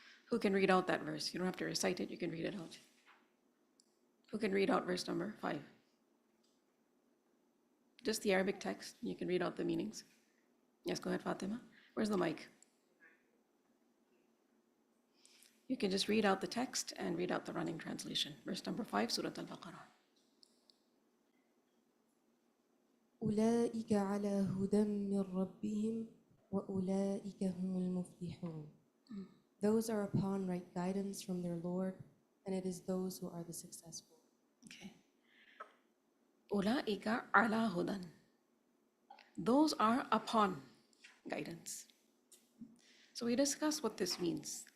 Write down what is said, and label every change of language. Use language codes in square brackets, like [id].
[en] Who can read out that verse? You don't have to recite it, you can read it out. Who can read out verse number 5? Just the Arabic text, you can read out the meanings. Yes, go ahead, Fatima. Where's the mic? You can just read out the text and read out the running translation. Verse number 5, Surah Al-Baqarah. [ar] أولئك على هدى من ربهم وأولئك هم المفلحون. [en] Those are upon right guidance from their Lord, and it is those who are the successful. [ar] Okay. أولئك على هدى. [en] Those are upon guidance. So we discussed what this means.